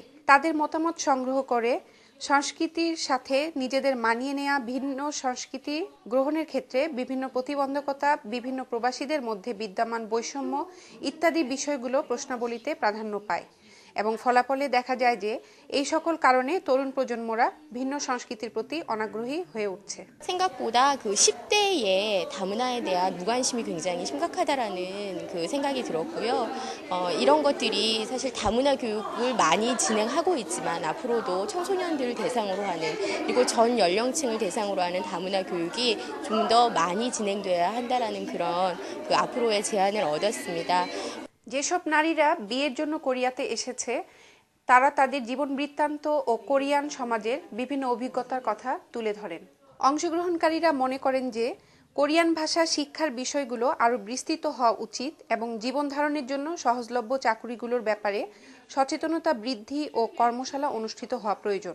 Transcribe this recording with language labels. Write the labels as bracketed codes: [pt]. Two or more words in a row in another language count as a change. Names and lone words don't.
[bn] তাদের মতামত সংগ্রহ করে সংস্কৃতির সাথে নিজেদের মানিয়ে নেওয়া, ভিন্ন সংস্কৃতি গ্রহণের ক্ষেত্রে বিভিন্ন প্রতিবন্ধকতা, বিভিন্ন প্রবাসীদের মধ্যে বিদ্যমান বৈষম্য ইত্যাদি বিষয়গুলো প্রশ্নাবলীতে প্রাধান্য পায় এবং ফলাফলে দেখা যায় যে এই সকল কারণে তরুণ প্রজন্মরা ভিন্ন সংস্কৃতির প্রতি অনাগ্রহী হয়ে উঠছে। [ko] 생각보다 그 10대의 다문화에 대한 무관심이 굉장히 심각하다라는 그 생각이 들었고요. 이런 것들이 사실 다문화 교육을 많이 진행하고 있지만 앞으로도 청소년들을 대상으로 하는 그리고 전 연령층을 대상으로 하는 다문화 교육이 좀 더 많이 진행돼야 한다라는 그런 그 앞으로의 제안을 얻었습니다. [bn] যেসব নারীরা বিয়ের জন্য কোরিয়াতে এসেছে তারা তাদের জীবন বৃত্তান্ত ও কোরিয়ান সমাজের বিভিন্ন অভিজ্ঞতার কথা তুলে ধরেন। অংশগ্রহণকারীরা মনে করেন যে কোরিয়ান ভাষা শিক্ষার বিষয়গুলো আরও বিস্তৃত হওয়া উচিত এবং জীবন ধারণের জন্য সহজলভ্য চাকুরিগুলোর ব্যাপারে সচেতনতা বৃদ্ধি ও কর্মশালা অনুষ্ঠিত হওয়া প্রয়োজন।